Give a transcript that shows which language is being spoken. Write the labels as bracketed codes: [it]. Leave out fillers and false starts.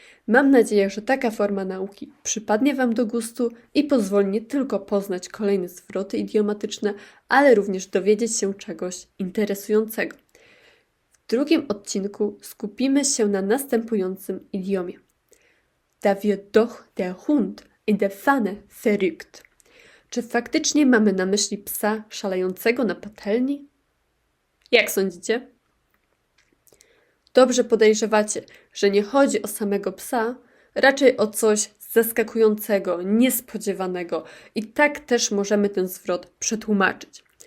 [pl] Mam nadzieję, że taka forma nauki przypadnie Wam do gustu i pozwoli nie tylko poznać kolejne zwroty idiomatyczne, ale również dowiedzieć się czegoś interesującego. W drugim odcinku skupimy się na następującym idiomie. [de] Da wird doch der Hund in der Pfanne verrückt. [pl] Czy faktycznie mamy na myśli psa szalejącego na patelni? Jak sądzicie? Dobrze podejrzewacie, że nie chodzi o samego psa, raczej o coś zaskakującego, niespodziewanego i tak też możemy ten zwrot przetłumaczyć.